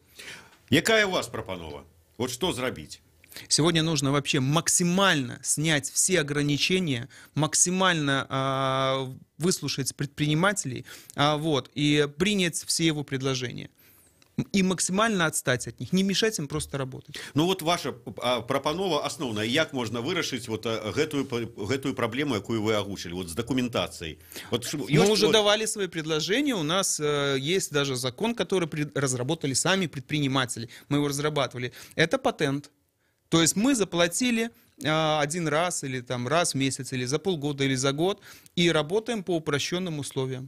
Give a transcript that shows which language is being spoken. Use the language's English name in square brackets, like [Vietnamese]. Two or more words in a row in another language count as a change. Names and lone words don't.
[Belarusian] Якая у вас пропанова? [Russian] Вот что [Belarusian] зрабіць? [Russian] Сегодня нужно вообще максимально снять все ограничения, максимально выслушать предпринимателей и принять все его предложения. И максимально отстать от них, не мешать им просто работать. [Belarusian] Ну вот ваша прапанова асноўная, як можна вырашыць вот гэтую праблему, якую вы агучылі, [Russian] вот с документацией? Вот, мы уже давали свои предложения, у нас есть даже закон, который разработали сами предприниматели, мы его разрабатывали. Это патент. То есть мы заплатили один раз или там раз в месяц, или за полгода, или за год, и работаем по упрощенным условиям.